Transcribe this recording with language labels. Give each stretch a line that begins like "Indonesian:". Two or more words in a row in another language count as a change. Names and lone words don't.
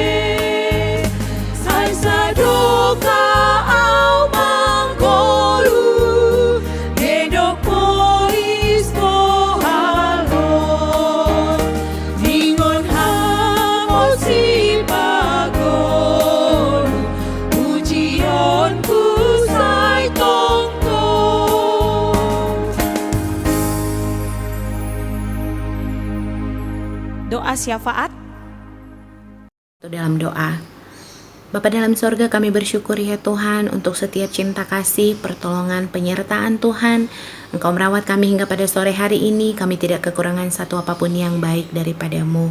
Batak Simalungun: sai sadoka au manggolu, dedok pois pohalo, ningon hamo si pagolu, ujionku sai tongtong.
Indonesian: Doa syafaat. Dalam doa, Bapa dalam sorga, kami bersyukur ya Tuhan untuk setiap cinta kasih, pertolongan, penyertaan Tuhan. Engkau merawat kami hingga pada sore hari ini. Kami tidak kekurangan satu apapun yang baik daripadamu.